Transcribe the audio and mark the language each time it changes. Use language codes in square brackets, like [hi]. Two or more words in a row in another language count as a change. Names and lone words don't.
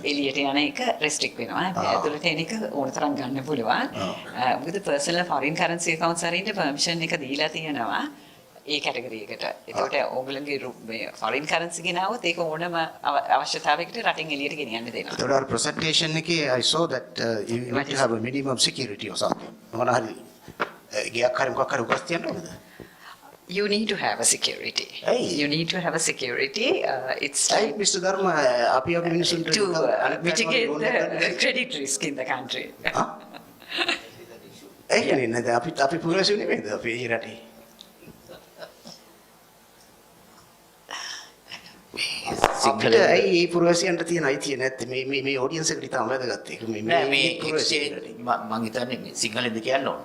[si] එළියට යන එක restrict වෙනවා. ඇතුළට එන එක ඕන තරම් ගන්න පුළුවන්. මොකද [en] personal foreign currency accounts [si] අරින්න permission එක දීලා තියෙනවා. ඒ කැටගරි එකට. ඒකට ඕගොල්ලන්ගේ [en] foreign currency [si] ගෙනාවොත් ඒක ඕනම අවශ්‍යතාවයකට රටින් එළියට ගෙනියන්න දෙනවා. ඒතකොට අර presentation එකේ [en] I saw that you need to have a minimum security or something. [si] මොන හරි ගියක් හරි මොකක් හරි උගස් තියන්න ඕනද? [en] You need to have a security. Hey. You need to have a security. It's Hey, Mr. Dharma, [si] අපි අපි මිනිසුන්ට [en] to mitigate the credit risk in the country. [si] ඒ කියන්නේ නේද අපි පුරවැසියෝ නෙමෙයිද අපි මේ රටේ? අපිට ඇයි මේ පුරවැසියන්ට තියෙන අයිතිය නැත්තේ මේ ඔඩියන්ස් එකට ඉතාම වැදගත් ඒක නෑ මේ එක්ස්චේන්ජ් මම හිතන්නේ මේ සිංහලෙන්ද කියන්න ඕන.